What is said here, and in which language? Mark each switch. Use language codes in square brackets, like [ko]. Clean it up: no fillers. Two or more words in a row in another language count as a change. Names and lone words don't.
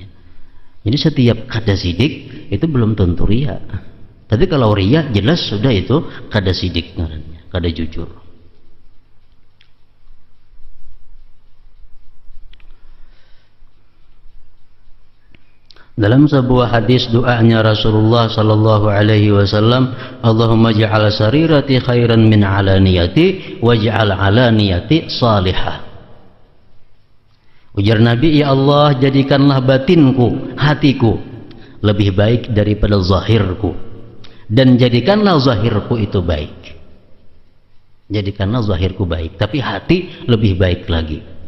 [bjn] Jadi setiap kada sidik itu belum tentu riya. Tapi kalau riya jelas sudah itu kada sidik ngarannya, kada jujur. [id] Dalam sebuah hadis doanya Rasulullah [ar] صلى الله عليه وسلم اللهم اجعل سريرتي خيرا من علانيتي واجعل علانيتي صالحة. [id] Ujar Nabi, ya Allah, jadikanlah batinku, hatiku lebih baik daripada zahirku, dan jadikanlah zahirku itu baik. Jadikanlah zahirku baik, tapi hati lebih baik lagi.